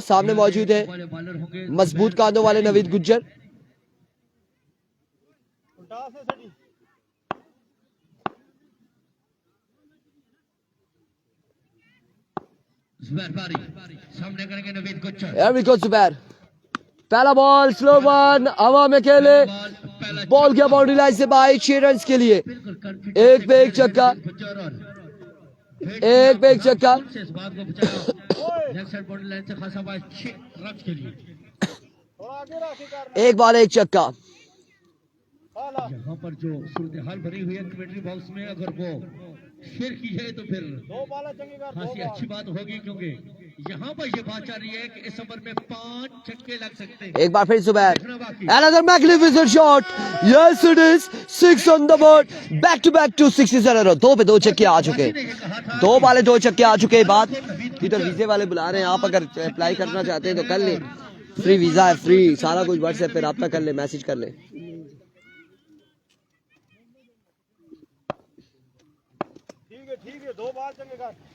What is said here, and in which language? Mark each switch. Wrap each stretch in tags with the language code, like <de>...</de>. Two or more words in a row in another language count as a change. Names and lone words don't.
<ur>سامنے موجود ہے مضبوط کاندھوں والے نوید گجر. سامنے کریں گے نوید گجر.</ur> <en>Here we go</en> <ur>زبیر، پہلا بال,</ur> <en>slow one,</en> <ur>ہوا میں کھیلے، بال گیا</ur> <en>boundary line</en> <ur>سے باہر، 6 رن کے لیے، ایک پہ ایک چھکا، ایک پہ ایک چھکا. ایک بال ایک چھکا. یہاں پر جو صورت حال بنی ہوئی ہے</ur> <en>commentary box</en> <ur>میں، اگر وہ شیئر کی ہے تو پھر خاصی اچھی بات ہوگی، کیونکہ یہاں پر یہ بات چل رہی ہے کہ اس اوور میں 5 چھکے لگ سکتے ہیں. ایک بار پھر زبیر,</ur> <en>another magnificent shot, yes it is, 6 on the board, back to back 2 sixes in a row।</en> <ur>2 پہ 2 چھکے آ چکے، 2 والے 2 چھکے آ چکے. بات ادھر ویزے والے بلا رہے ہیں، آپ اگر اپلائی کرنا چاہتے ہیں تو کر لے,</ur> <en>free visa</en> <ur>ہے، فری سارا کچھ، واٹس ایپ پہ رابطہ کر لے، میسج کر لے. ٹھیک ہے 2 بار چلے گا.</ur>